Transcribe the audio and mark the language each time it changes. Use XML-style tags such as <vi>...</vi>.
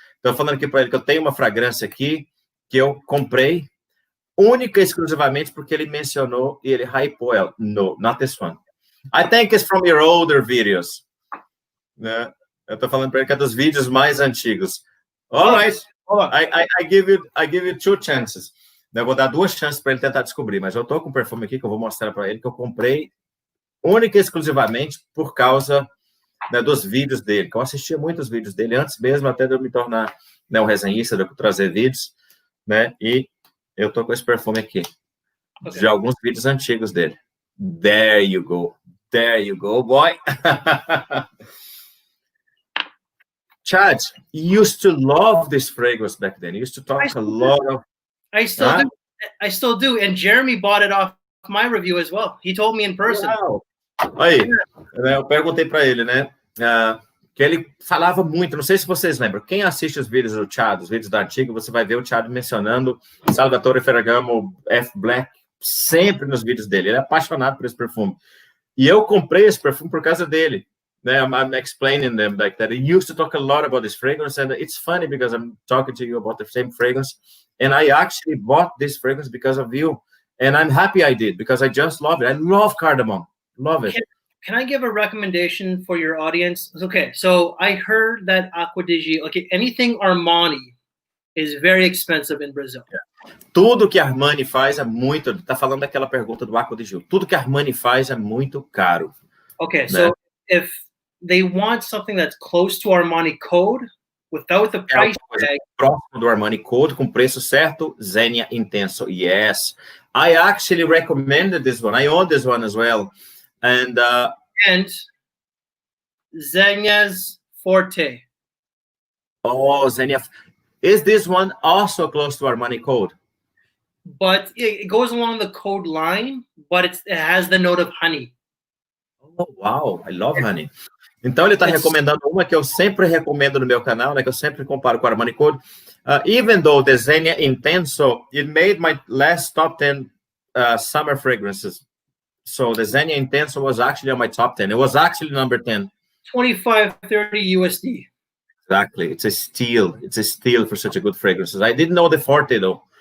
<pt>Estou falando aqui para ele que eu tenho uma fragrância aqui que eu comprei única e exclusivamente porque ele mencionou e ele hypou ela.</pt> <en>No, not this one. I think it's from your older videos.</en> <pt>né? Eu tô falando para ele que é dos vídeos mais antigos.</pt> <en>All right. I give you 2 chances.</en> <pt>Eu vou dar 2 chances para ele tentar descobrir, mas eu tô com um perfume aqui que eu vou mostrar para ele que eu comprei única e exclusivamente por causa, né, dos vídeos dele, que eu assistia muitos vídeos dele antes mesmo até de eu me tornar, né, um resenhista, de eu trazer vídeos, né? E eu tô com esse perfume aqui, de alguns vídeos antigos dele.</pt> <en>There you go, boy. Chad, you used to love this fragrance back then. You used to talk a lot of. I still do. And Jeremy bought it off my review as well. He told me in person. Wow.</en> <pt>Aí, eu perguntei para ele, né? Que ele falava muito. Não sei se vocês lembram. Quem assiste os vídeos do Chad, os vídeos da antiga, você vai ver o Chad mencionando Salvatore Ferragamo, F. Black, sempre nos vídeos dele. Ele é apaixonado por esse perfume. E eu comprei esse perfume por causa dele.</pt> <en>I'm explaining them like that. He used to talk a lot about this fragrance, and it's funny because I'm talking to you about the same fragrance, and I actually bought this fragrance because of you, and I'm happy I did because I just love it. I love cardamom, love it. Can I give a recommendation for your audience? Okay, so I heard that Acqua di Gio, okay, anything Armani is very expensive in Brazil. Yeah.</en> <pt>Tudo que Armani faz é muito. Tá falando daquela pergunta do Acqua di Gio. Tudo que Armani faz é muito caro. Okay, né?</pt> <en>So if they want something that's close to Armani code without the price tag.</en> <pt>Próximo do Armani code com preço certo, Zegna Intenso.</pt> <en>Yes, I actually recommended this one. I own this one as well, and Zegna's Forte. Oh, Zegna. Is this one also close to Armani code? But it goes along the code line, but it has the note of honey. Oh, wow, I love honey.</en> <pt>Então, ele está recomendando uma que eu sempre recomendo no meu canal, né, que eu sempre comparo com a Armani Code.</pt> <en>Even though the Zegna Intenso, it made my last top 10 summer fragrances. So the Zegna Intenso was actually on my top 10. It was actually number 10. 25-30 USD. Exactly. It's a steal. It's a steal for such a good fragrances. I didn't know the Forte, though.</en>